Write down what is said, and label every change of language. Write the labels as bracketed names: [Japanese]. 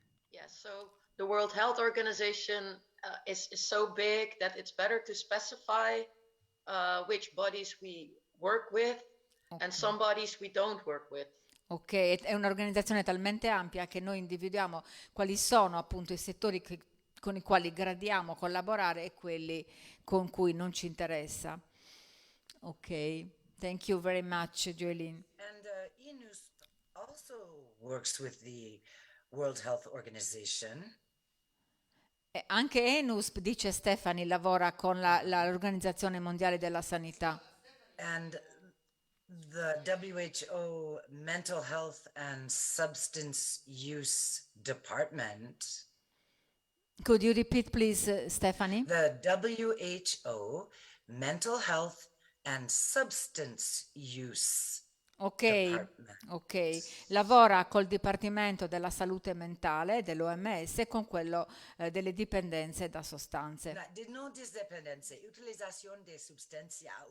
[English] Yeah, so the World Health Organization is so big that it's better to specify which bodies we work with and some bodies we don't work with. [Italian] Ok, è un'organizzazione talmente ampia che noi individuiamo quali sono appunto i settori con i quali gradiamo collaborare e quelli con cui non ci interessa. [English] Ok, thank you very much, Joelyn. And INUSP also works with the World Health Organization. [Italian] Anche ENUSP, dice Stefani, lavora con l'Organizzazione Mondiale della Sanità. [English] And the WHO Mental Health and Substance Use Department. Could you repeat, please, Stefani? The WHO Mental Health and Substance Use Department. [Italian] Ok, lavora col Dipartimento della Salute Mentale dell'OMS e con quello delle dipendenze da sostanze. De non dipendenze, utilizzazione di sostanze.